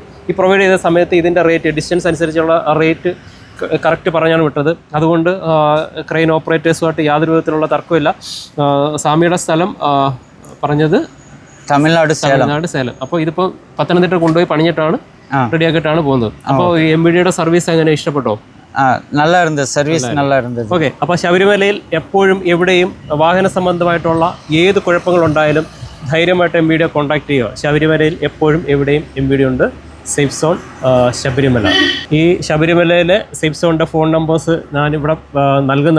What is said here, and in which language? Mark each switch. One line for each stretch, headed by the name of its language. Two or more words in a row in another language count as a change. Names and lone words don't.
Malayalam: ഈ പ്രൊവൈഡ് ചെയ്ത സമയത്ത് ഇതിൻ്റെ
English: rate distance
Malayalam: അനുസരിച്ചുള്ള
English: rate correct
Malayalam: പറഞ്ഞാണ് വിട്ടത്. അതുകൊണ്ട് ക്രെയിൻ ഓപ്പറേറ്റേഴ്സുമായിട്ട് യാതൊരു വിധത്തിലുള്ള തർക്കമില്ല. സ്വാമിയുടെ സ്ഥലം പറഞ്ഞത് തമിഴ്നാട് സേലം. അപ്പോൾ ഇതിപ്പോൾ പത്തനംതിട്ട കൊണ്ടുപോയി പണിഞ്ഞിട്ടാണ് റെഡിയാക്കിയിട്ടാണ് പോകുന്നത്. അപ്പോൾ ഈ MVDയുടെ സർവീസ് എങ്ങനെ ഇഷ്ടപ്പെട്ടോ?
Tamil: நல்லா இருந்தது, സർവീസ് நல்லா இருந்தது.
Malayalam: ഓക്കെ. അപ്പോൾ ശബരിമലയിൽ എപ്പോഴും എവിടെയും വാഹന സംബന്ധമായിട്ടുള്ള ഏത് കുഴപ്പങ്ങളുണ്ടായാലും ധൈര്യമായിട്ട് MVDയെ കോൺടാക്ട് ചെയ്യുക. ശബരിമലയിൽ എപ്പോഴും എവിടെയും MVD ഉണ്ട്.
English: safe zone
Malayalam: ശബരിമല. ഈ ശബരിമലയിലെ സേഫ് സോണിൻ്റെ
English: phone numbers
Malayalam: ഞാനിവിടെ നൽകുന്നതാണ്.